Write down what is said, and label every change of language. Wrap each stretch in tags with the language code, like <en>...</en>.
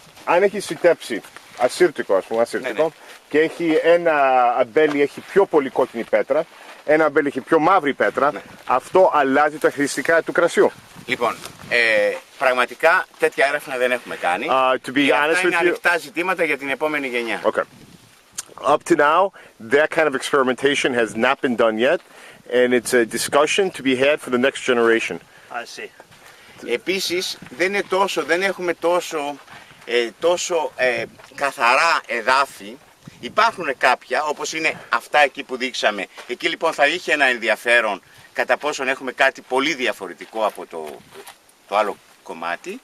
<el>Αν έχει φυτέψει ασύρτικο, και έχει ένα αμπέλι έχει πιο πολύ κόκκινη πέτρα, ένα αμπέλι έχει πιο μαύρη πέτρα, αυτό αλλάζει τα χαρακτηριστικά του κρασιού. Λοιπόν, πραγματικά τέτοια έρευνα δεν έχουμε κάνει. Και αυτά είναι ανοιχτά ζητήματα για την επόμενη γενιά.</el> <en>Okay. Up to now, that kind of experimentation has not been done yet, and it's a discussion to be had for the next generation. I see.</en> <el>Επίσης, δεν έχουμε τόσο καθαρά εδάφη. Υπάρχουν κάποια, όπως είναι αυτά εκεί που δείξαμε. Εκεί λοιπόν θα είχε ένα ενδιαφέρον κατά πόσον έχουμε κάτι πολύ διαφορετικό από το άλλο κομμάτι.</el>